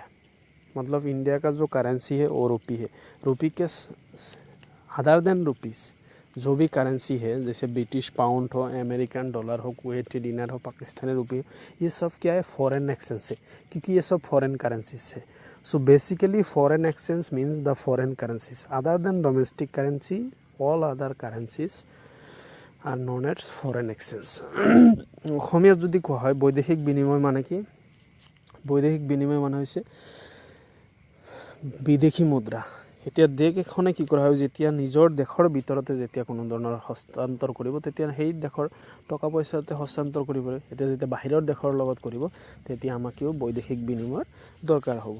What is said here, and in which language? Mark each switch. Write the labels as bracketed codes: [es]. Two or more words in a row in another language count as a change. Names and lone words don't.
[hi] मतलब इंडिया का जो करेंसी है वो रुपी है. रुपी के [en] other than rupees [hi] जो भी करेंसी है, जैसे [en] British pound [hi] हो, [en] American dollar [hi] हो, कुवैती दिनार हो, पाकिस्तानी रुपये हो, ये सब क्या है, [en] foreign exchange [hi] है, क्योंकि ये सब [en] foreign currencies [hi] है. [en] So basically foreign exchange means the foreign currencies other than domestic currency. All other currencies are known as foreign exchange. [as] অসমীয়াত যদি কোৱা হয় বৈদেশিক বিনিময় মানে কি, বৈদেশিক বিনিময় মানে হৈছে বিদেশী মুদ্রা এতিয়া দেশ এখনে কি কৰা হয় যেতিয়া নিজৰ দেশৰ ভিতৰতে যেতিয়া কোনো ধৰণৰ হস্তান্তৰ কৰিব তেতিয়া সেই দেশৰ টকা পইচাতে হস্তান্তৰ কৰিবলৈ এতিয়া যেতিয়া বাহিৰৰ দেশৰ লগত কৰিব তেতিয়া আমাকেও বৈদেশিক বিনিময়ৰ দৰকাৰ হ'ব।